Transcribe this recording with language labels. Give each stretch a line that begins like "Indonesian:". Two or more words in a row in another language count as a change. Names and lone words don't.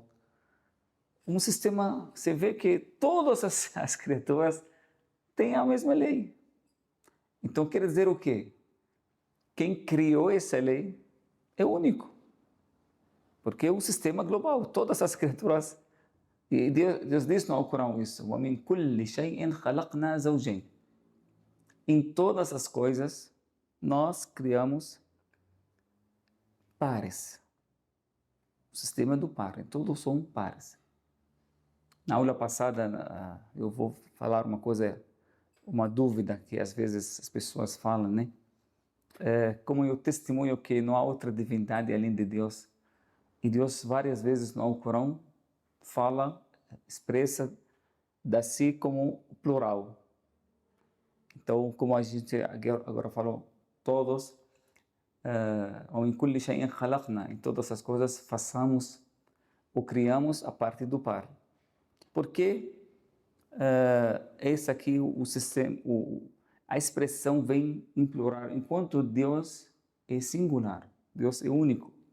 Portuguese: Um sistema, você vê que todas as criaturas têm a mesma lei. Então, quer dizer o quê? Quem criou essa lei é único. Porque é um sistema global. Todas as criaturas. E Deus diz no Alcorão isso.
Arabic: وَمِنْ كُلِّ شَيْءٍ خَلَقْنَا زَوْجَيْنِ.
Portuguese: Em todas as coisas, nós criamos pares. O sistema do par. Todos são pares. Na aula passada, eu vou falar uma coisa, uma dúvida que às vezes as pessoas falam, né? Como eu testemunho que não há outra divindade além de Deus. E Deus várias vezes no Alcorão fala, expressa da si como plural. Então, como a gente agora falou, todos,
Arabic: em كل شيء خلقنا,
Portuguese: em todas as coisas façamos ou criamos a partir do par. Porque esse aqui, o sistema, a expressão vem em plural, enquanto Deus é singular, Deus é único.